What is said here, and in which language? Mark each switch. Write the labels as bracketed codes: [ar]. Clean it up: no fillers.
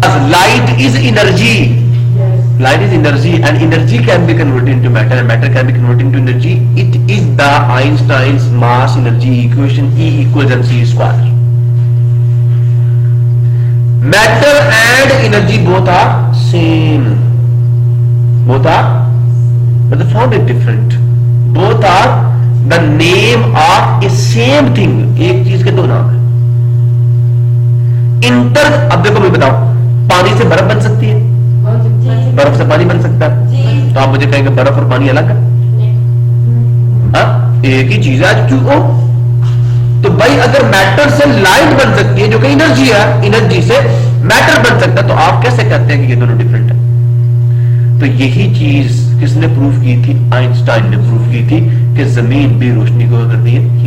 [en] Light is energy, light is energy and energy can be converted into matter and matter can be converted into energy. It is the Einstein's mass energy equation E equals mc square. Matter and energy both are same. Both are, but the form is different. Both are the name of a same thing. [ur] ایک چیز کے دو نام ہیں. Inter, اب دیکھو میں بتاؤ، پانی سے برف بن سکتی ہے؟ برف سے پانی بن سکتا ہے؟ تو آپ مجھے کہیں گے برف اور پانی الگ ہے؟ ہاں، ایک ہی چیز ہے H2O. تو بھائی اگر میٹر سے لائٹ بن سکتی ہے جو کہ انرجی ہے، انرجی سے میٹر بن سکتا ہے، تو آپ کیسے کہتے ہیں کہ یہ دونوں ڈفرینٹ ہیں؟ تو یہی چیز کس نے پروف کی تھی؟ آئنسٹائن نے پروف کی تھی کہ زمین بھی روشنی کو کرتی ہے.